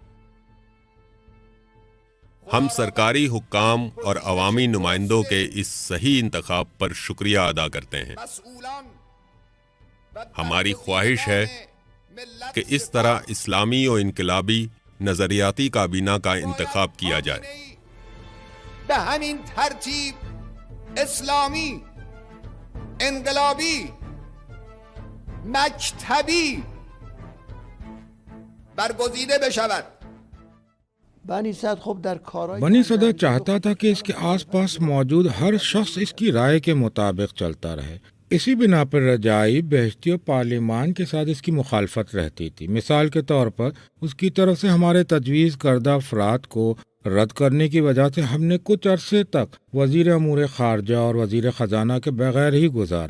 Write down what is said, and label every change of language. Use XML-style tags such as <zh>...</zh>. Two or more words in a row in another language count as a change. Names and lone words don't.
<ur>ہم سرکاری حکام اور عوامی نمائندوں کے اس صحیح انتخاب پر شکریہ ادا کرتے ہیں۔ ہماری خواہش ہے کہ اس طرح اسلامی اور انقلابی نظریاتی کابینہ کا انتخاب کیا جائے۔</ur> <fa>بہمین ترتیب اسلامی، انقلابی، مکتبی برگزیده بشود۔</fa> <ur>بنی صدر چاہتا تھا کہ اس کے آس پاس موجود ہر شخص اس کی رائے کے مطابق چلتا رہے۔ اسی بنا پر رجائی بہشتی اور پارلیمان کے ساتھ اس کی مخالفت رہتی تھی۔ مثال کے طور پر اس کی طرف سے ہمارے تجویز کردہ افراد کو رد کرنے کی وجہ سے ہم نے کچھ عرصے تک وزیر امور خارجہ اور وزیر خزانہ کے بغیر ہی گزارا۔</ur>